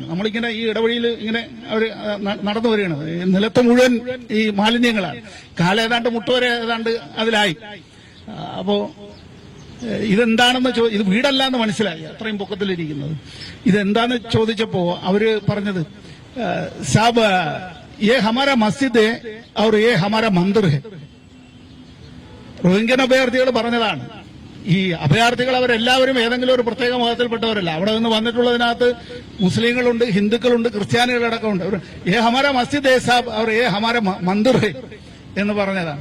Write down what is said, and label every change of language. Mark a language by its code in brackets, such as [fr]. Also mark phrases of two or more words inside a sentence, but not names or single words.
[ml] നമ്മളിങ്ങനെ ഈ ഇടവഴിയിൽ ഇങ്ങനെ അവർ നടന്നു വരികയാണ്. നിലത്ത് മുഴുവൻ ഈ മാലിന്യങ്ങളാണ്. കാലേതാണ്ട് മുട്ടുവരെ ഏതാണ്ട് അതിലായി. അപ്പോ ഇതെന്താണെന്ന് ഇത് വീടല്ല എന്ന് മനസ്സിലായി, അത്രയും പൊക്കത്തിലിരിക്കുന്നത്. ഇതെന്താന്ന് ചോദിച്ചപ്പോ അവര് പറഞ്ഞത്, സാബ് [hi] ये हमारा मस्जिद है और ये हमारा मंदिर है. [ml] റോഹിംഗ്യൻ അഭയാർത്ഥികൾ പറഞ്ഞതാണ്. ഈ അഭയാർത്ഥികൾ അവരെല്ലാവരും ഏതെങ്കിലും ഒരു പ്രത്യേക മതത്തിൽപ്പെട്ടവരല്ല. അവിടെ നിന്ന് വന്നിട്ടുള്ളതിനകത്ത് മുസ്ലിങ്ങളുണ്ട്, ഹിന്ദുക്കളുണ്ട്, ക്രിസ്ത്യാനികളടക്കമുണ്ട്. [hi] ये हमारा मस्जिद है साब और ये हमारा मंदिर है [ml] എന്ന് പറഞ്ഞതാണ്.